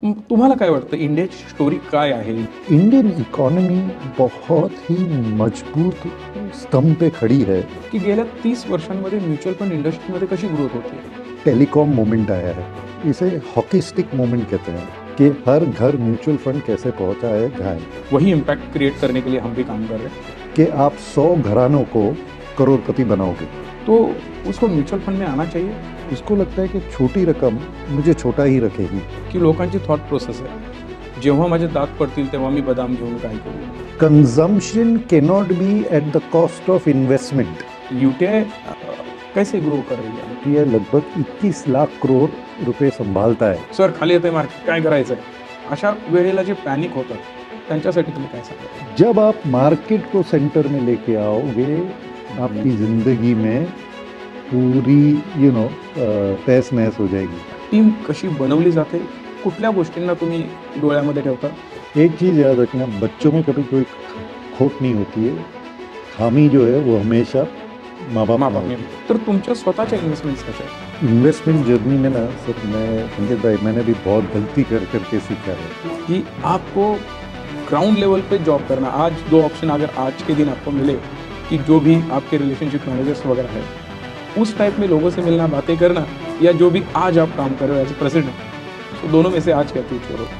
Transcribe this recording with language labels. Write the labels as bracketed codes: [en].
[mr] तुम्हाला काय वाटतं इंडियाची स्टोरी काय आहे? [hi] इंडियन इकॉनमी बहुत ही मजबूत स्तंभ पे खड़ी है। [mr] की गेल्या 30 वर्षांमध्ये म्युच्युअल फंड इंडस्ट्रीमध्ये कशी ग्रोथ होती? [hi] टेलीकॉम मोमेंट आया है, इसे हॉकी स्टिक मोमेंट कहते हैं कि हर घर म्यूचुअल फंड कैसे पहुंचा है जहाँ वही इम्पैक्ट क्रिएट करने के लिए हम भी काम कर रहे हैं कि आप 100 घरानों को करोड़पति बनाओगे। तो उसको म्युच्युअल फंड में आना चाहिए उसको लगता है कि छोटी रकम मुझे छोटा ही रखेगी। [mr] की लोकांची थॉट प्रोसेस आहे जेव्हा माझे दात पडतील तेव्हा मी बदाम घेऊन काय करू? [en] Consumption cannot be at the cost of investment. [hi] UTI कैसे ग्रो कर रही है? ये लगभग 21 लाख करोड़ रुपए संभालता है। [mr] सर खाली येते मार्केट काय करायचं आहे? अशा वेळेला जे पॅनिक होतं त्यांच्यासाठी तुम्ही काय सांगा? [hi] जब आप मार्केट को सेंटर में लेके आओगे आपकी जिंदगी में पूरी तहस नहस हो जाएगी। [mr] टीम कशी बनवली जाते, कुठल्या गोष्टींना तुम्ही डोळ्यामध्ये ठेवता? [hi] एक चीज़ याद रखना, बच्चों में कभी कोई खोट नहीं होती है, खामी जो है वो हमेशा माँ बाप में। [mr] तर तुमच्या स्वतःच्या इन्व्हेस्टमेंट्स कशा आहेत? [hi] इन्वेस्टमेंट जर्नी में ना सर संकेत भाई मैंने भी बहुत गलती कर करके सीखा है कि आपको ग्राउंड लेवल पे जॉब करना। आज दो ऑप्शन अगर आज के दिन आपको मिले कि जो भी आपके रिलेशनशिप मैनेजर्स वगैरह है उस टाइप में लोगों से मिलना, बातें करना, या जो भी आज आप काम कर रहे हो एज ए प्रेसिडेंट, तो दोनों में से आज क्या चूज करो?